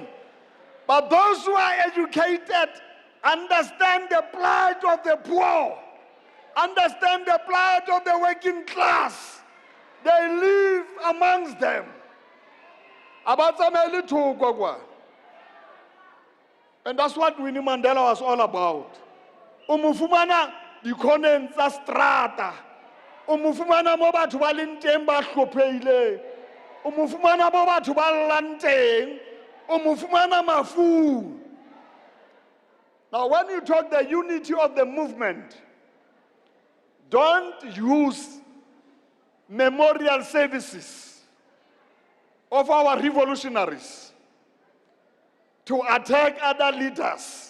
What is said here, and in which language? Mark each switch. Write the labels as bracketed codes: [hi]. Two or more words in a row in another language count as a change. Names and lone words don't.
[en] But those who are educated understand the plight of the poor. Understand the plight of the working class. They live amongst them. And that's what Winnie Mandela was all about. [st] Umufumana dikhoneng tsa strata. Umufumana mo batho ba leng teng ba hlopheile. Umufumana mo batho ba llang teng. Umufumana mafu. [en] Now when you talk the unity of the movement, don't use memorial services of our revolutionaries to attack other leaders.